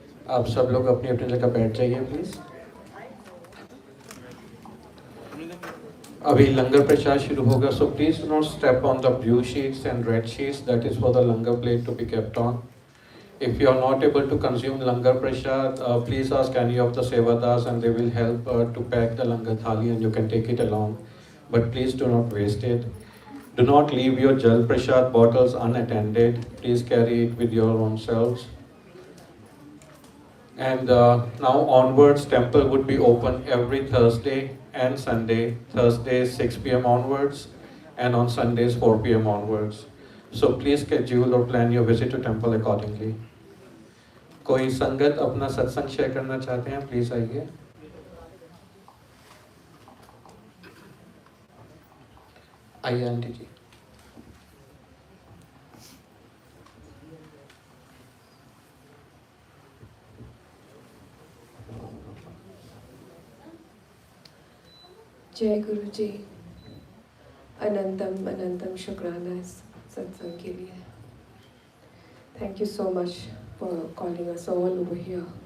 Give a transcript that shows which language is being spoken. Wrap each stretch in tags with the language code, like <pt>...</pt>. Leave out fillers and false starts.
<hi>आप सब लोग अपनी अपनी जगह बैठ जाइए प्लीज। अभी लंगर प्रसाद शुरू होगा,</hi> <en>So please do not step on the blue sheets and red sheets, that is for the langar plate to be kept on. If you are not able to consume langar prasad, please ask any of the sevadas and they will help to pack the langar thali and you can take it along. But please do not waste it. Do not leave your jal prasad bottles unattended. Please carry it with your own selves. And now onwards, temple would be open every Thursday and Sunday. Thursday 6 p.m. onwards and on Sundays 4 p.m. onwards. So please schedule or plan your visit to temple accordingly.</en> <hi>कोई संगत अपना सत्संग share करना चाहते हैं, please आइए। आइए aunty जी। जय गुरु जी। अनंतम अनंतम शुक्राना इस सत्संग के लिए।</hi> <en>Thank you so much for calling us all over here.</en>